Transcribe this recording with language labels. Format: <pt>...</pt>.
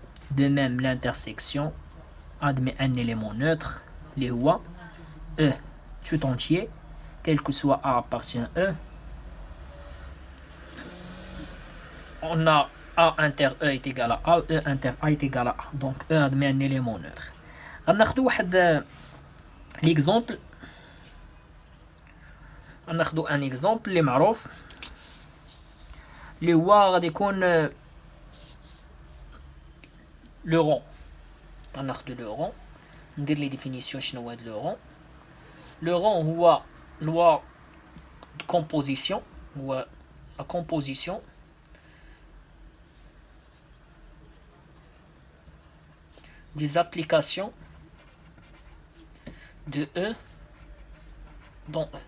<fr>De même, l'intersection admet un élément neutre, les OA. E tout entier, quel que soit A appartient à E. On a A inter E est égal à A, E inter A est égal à A. Donc E admet un élément neutre.</fr> <ar>غناخدو واحد l'exemple. غناخدو ان exemple اللي معروف اللي هو غادي يكون لو رون. غناخدو لو رون ندير لي ديفينيسيون شنو هو هاد لو رون. لو رون هو</ar> <fr>loi de composition</fr> <ar>هو</ar> <fr>la composition des applications de E dans E.</fr>